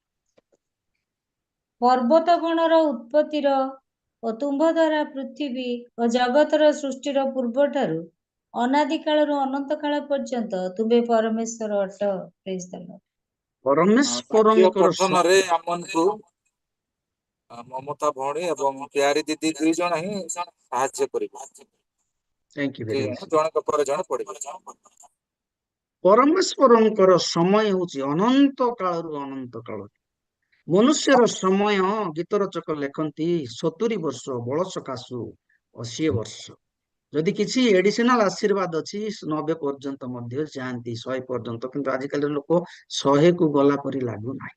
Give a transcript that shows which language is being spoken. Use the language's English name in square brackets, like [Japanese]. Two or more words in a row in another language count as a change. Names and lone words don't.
[Odia] ପର୍ବତ ଗଣର ଉତ୍ପତ୍ତିର ଓ ତୁମ୍ଭ ଦ୍ୱାରା ପୃଥିବୀ ଓ ଜଗତର ସୃଷ୍ଟିର ପୂର୍ବଠାରୁ ଅନାଦି କାଳରୁ ଅନନ୍ତ କାଳ ପର୍ଯ୍ୟନ୍ତ ତୁମେ ପରମେଶ୍ୱର ଅଟ। [English] Praise the Lord. [Odia] ବାକ୍ୟ ପରମେଶ୍ୱରଙ୍କର ପଠନରେ ଆମକୁ ମମତା ଭଉଣୀ ଏବଂ ପ୍ୟାରୀ ଦିଦି 2 ଜଣ ହିଁ ସାହାଯ୍ୟ କରିବେ। [English] Thank you very much. [Odia] ଜଣଙ୍କ ପରେ ଜଣେ ପଢିବେ। ପରମେଶ୍ୱରଙ୍କର ସମୟ ହଉଛି ଅନନ୍ତ କାଳରୁ ଅନନ୍ତ କାଳ। ମନୁଷ୍ୟର ସମୟ, ଗୀତ ରଚକ ଲେଖନ୍ତି 70 ବର୍ଷ, ବଳ ସକାଶୁ 80 ବର୍ଷ। ଯଦି କିଛି ଏଡିସନାଲ ଆଶୀର୍ବାଦ ଅଛି 90 ପର୍ଯ୍ୟନ୍ତ ମଧ୍ୟ ଯାଆନ୍ତି, 100 ପର୍ଯ୍ୟନ୍ତ, କିନ୍ତୁ ଆଜିକାଲି ଲୋକ 100କୁ ଗଲା ପରି ଲାଗୁନାହିଁ।